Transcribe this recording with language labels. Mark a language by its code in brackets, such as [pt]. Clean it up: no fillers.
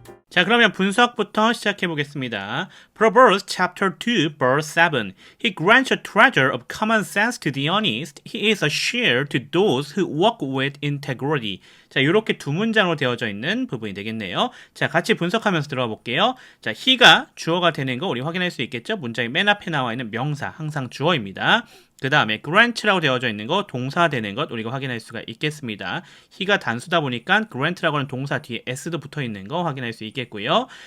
[ko] 자, 그러면 분석부터 시작해 보겠습니다. [en] Proverbs chapter 2 verse 7. He grants a treasure of common sense to the honest. He is a share to those who walk with integrity. [ko] 자, 이렇게 두 문장으로 되어져 있는 부분이 되겠네요. 자, 같이 분석하면서 들어가 볼게요. 자, he가 주어가 되는 거 우리 확인할 수 있겠죠? 문장의 맨 앞에 나와 있는 명사, 항상 주어입니다. 그 다음에 grant라고 되어져 있는 거 동사 되는 것 우리가 확인할 수가 있겠습니다. he가 단수다 보니까 grant라고 하는 동사 뒤에 s도 붙어 있는 거 확인할 수 있겠고요.